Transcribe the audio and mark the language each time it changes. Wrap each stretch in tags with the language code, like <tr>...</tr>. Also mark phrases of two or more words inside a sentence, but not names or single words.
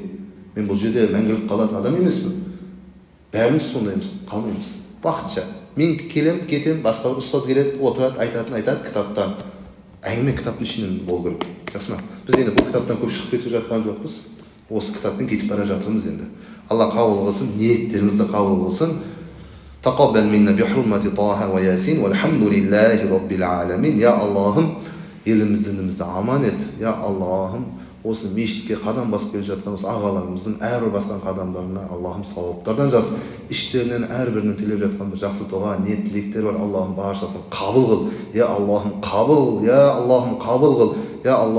<kk>Мен бұл жерде мәңгілік қалатын адам емеспін. Бәріміз сондаймыз, қалмаймыз. Уақытша. Мен келем, кетем, басқа бір ұстаз келеді, отырады, айтады, кітаптан. Әңгіме кітаптың ішінен болу керек. Жақсы ма? Біз енді бұл кітаптан көп шығып кетіп жатқан жоқпыз. Осы кітаппен кетіп бара жатырмыз енді. Алла қабыл қылсын, ниеттеріңізді қабыл қылсын.</kk> <ar>تقبل منا بحرمة طه و يس والحمد لله رب العالمين.</ar> <tr>Ya Allah'ım,</tr> <kk>елімізді аман ет.</kk> <tr>Ya Allah'ım,</tr> <kk>осы мешітке қадам басып келе жатқан осы ағаларымыздың әрбір басқан қадамдарына Аллахым сауаптардан жаз. Іштерінен әрбірінің тілеп жатқан бір жақсы дұға, ниет тілектер бар. Аллахым баршасын қабыл қыл. Я Аллахым қабыл, я Аллахым қабыл қыл.</kk>